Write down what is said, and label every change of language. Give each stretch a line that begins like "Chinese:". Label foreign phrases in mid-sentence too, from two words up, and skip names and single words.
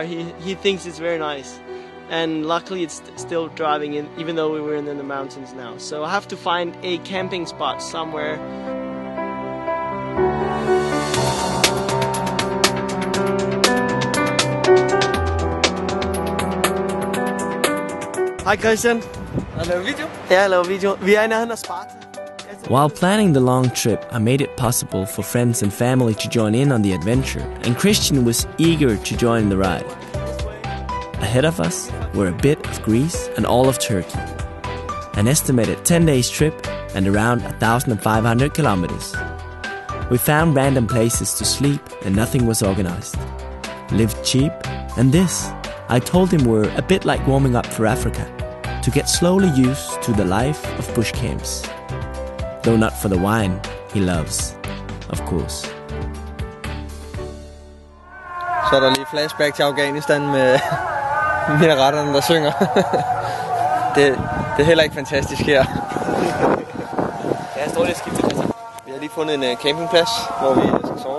English: He thinks it's very nice, and luckily it's still driving in, even though we were in the mountains now. So I have to find a camping spot somewhere. Hi Christian.
Danish: Har du lavet video? Ja, jeg laver video. Vi er i nærheden af Sparta.
English: While planning the long trip, I made it possible for friends and family to join in on the adventure, and Christian was eager to join the ride. Ahead of us were a bit of Greece and all of Turkey. An estimated 10 days trip and around 1,500 kilometers. We found random places to sleep and nothing was organized. Lived cheap, and this, I told him, were a bit like warming up for Africa, to get slowly used to the life of bush camps. Though not for the wine he loves, of course.
Danish: Så er der lige flashback til Afghanistan med minaretterne, der synger. det er heller ikke fantastisk her. Jeg står lige og skifter pladser. Vi har lige fundet en campingplads, hvor vi skal sove.